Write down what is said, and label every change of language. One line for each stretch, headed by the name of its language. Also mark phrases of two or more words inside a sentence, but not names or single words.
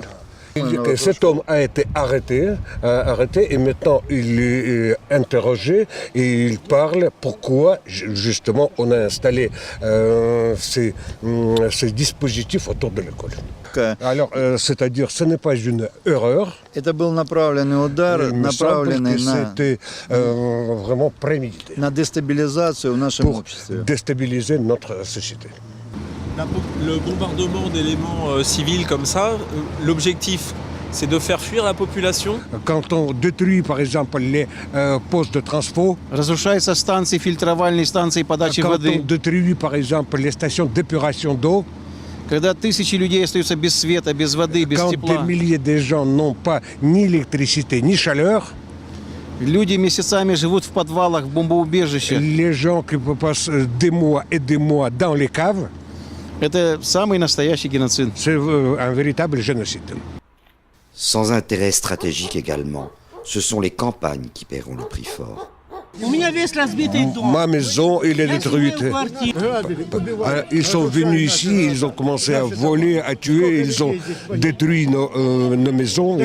French: Cet homme a été arrêté et maintenant il est interrogé et il parle pourquoi justement on a installé ces dispositifs autour de l'école. Alors, c'est-à-dire, ce n'est pas une erreur.
Russian: Это был направленный удар, направленный
French: c'était vraiment prémédité.
Russian: На дестабилизацию в нашем обществе.
French: Pour déstabiliser notre société. Le bombardement d'éléments civils comme ça, l'objectif, c'est de faire fuir la population. Quand on détruit, par exemple, les postes de transport,
Russian: Разрушаются станции, фильтровальные станции подачи
French: quand
Russian: воды.
French: on détruit, par exemple, les stations d'épuration d'eau,
Russian: Когда тысячи людей остаются без света, без воды, без
French: quand
Russian: тепла.
French: des milliers de gens n'ont pas ni électricité, ni chaleur,
Russian: Люди месяцами живут в подвалах, в бомбоубежищах.
French: les gens qui passent des mois et des mois dans les caves,
Russian: Это самый настоящий геноцид.
French: c'est un véritable génocide. Sans intérêt stratégique également, ce sont les campagnes qui paieront le prix fort. Ma maison, elle est détruite. Ils sont venus ici, ils ont commencé à voler, à tuer, ils ont détruit nos maisons.